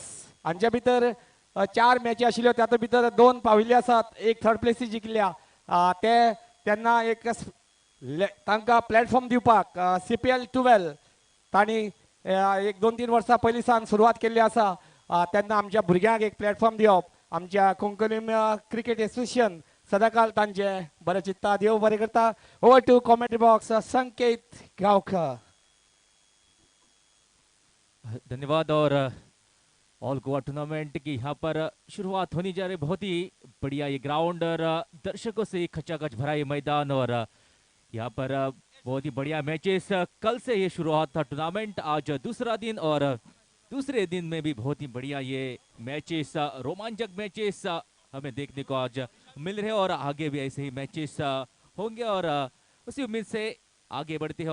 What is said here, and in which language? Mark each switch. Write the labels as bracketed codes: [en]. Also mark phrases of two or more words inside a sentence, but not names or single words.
[kok] हांच्या भितर 4 मॅची आशिल्ल्यो तातूंत भितर 2 पाविल्ले आसात एक थर्ड प्लेसी जिखल्या ते तेन्ना एक तांकां प्लॅटफॉर्म दिवपाक CPL 12 तांणी एक 2-3 वर्सां पयलीं सावन सुरवात केल्ली आसा तेन्ना आमच्या भुरग्यांक एक प्लॅटफॉर्म दिवप आमच्या कोंकणी क्रिकेट एसोसिएशन सदाकाल तांचे बरें चित्ता देव बरें करता [en] over to commentary box [kok] संकेत गांवकर। धन्यवाद। [hi] और ऑल गोवा टूर्नामेंट की यहाँ पर शुरुआत होने जा रही, बहुत ही बढ़िया ये ग्राउंड और दर्शकों से खचाखच भरा ये मैदान और यहाँ पर बहुत ही बढ़िया मैचेस। कल से ये शुरुआत था टूर्नामेंट, आज दूसरा दिन और दूसरे दिन में भी बहुत ही बढ़िया ये मैचेस, रोमांचक मैचेस हमें देखने को आज मिल रहे हैं और आगे भी ऐसे ही मैचेस होंगे और उसी उम्मीद से आगे बढ़ते हैं।